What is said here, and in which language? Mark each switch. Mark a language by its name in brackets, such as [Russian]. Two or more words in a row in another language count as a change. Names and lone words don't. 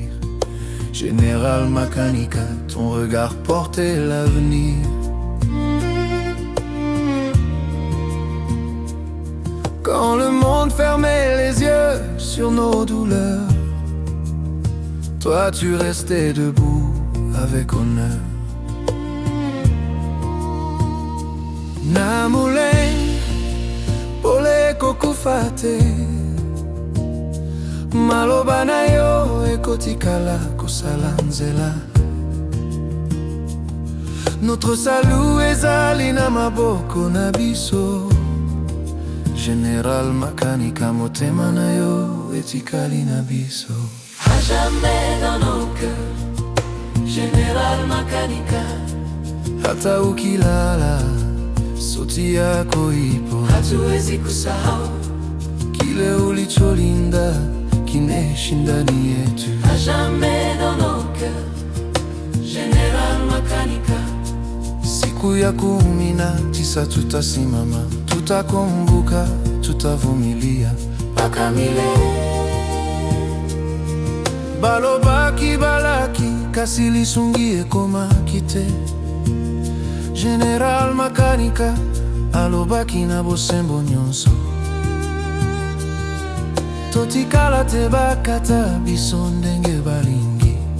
[French] Général Makanika, ton regard portait l'avenir. Quand le monde fermait les yeux sur nos douleurs, toi tu restais debout avec honneur. [Lingala] Na Mulenge, pole kokufate, maloba na yo ekotikala kosala nzela. [French] Notre salut [Lingala] ezali na maboko na biso. General Makanika, motema na yo etikali na biso. [French] À jamais dans nos cœurs. General Makanika, [Swahili] Hata ukilala, sauti yako ipo. hatuwezi kusahau. Kile ulicholinda kinaishi ndani yetu. [French] À jamais dans nos cœurs. General Makanika, [Swahili] Siku ya 19 tutasimama, tutakumbuka, tutavumilia mpaka milele. [Lingala] Balobaki balaki kasi lisungi ekoma kite. General Makanika alobaki na bosembo nyonso. Totikala te bakata biso ndenge balingi.